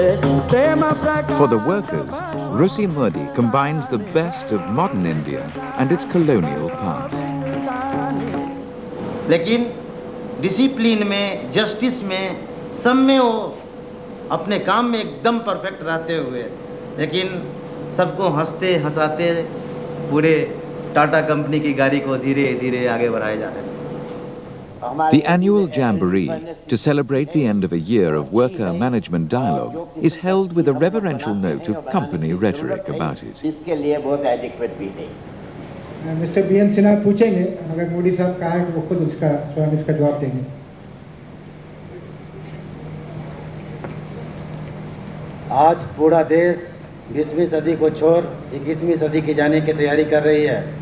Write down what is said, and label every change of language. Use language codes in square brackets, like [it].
[en] For the workers, Russi Modi combines the best of modern India and its colonial past. [hi] लेकिन discipline में, justice में, सब में वो अपने काम में एकदम परफेक्ट रहते हुए, लेकिन सबको हंसते हंसाते पूरे टाटा कंपनी की गाड़ी को धीरे धीरे आगे बढ़ाए जा रहे हैं। [en] The annual Jamboree, to celebrate the end of a year of worker-management dialogue, is held with a reverential note of company rhetoric about it. [hi] इसके लिए बहुत एडिक्वेट भी नहीं। मिस्टर बी एन सिन्हा पूछेंगे, अगर मोदी साहब कहा है कि वो खुद उसका स्वयं इसका जवाब देंगे। आज पूरा देश 20वीं सदी को छोड़ 21वीं सदी की जाने की तैयारी कर रही है।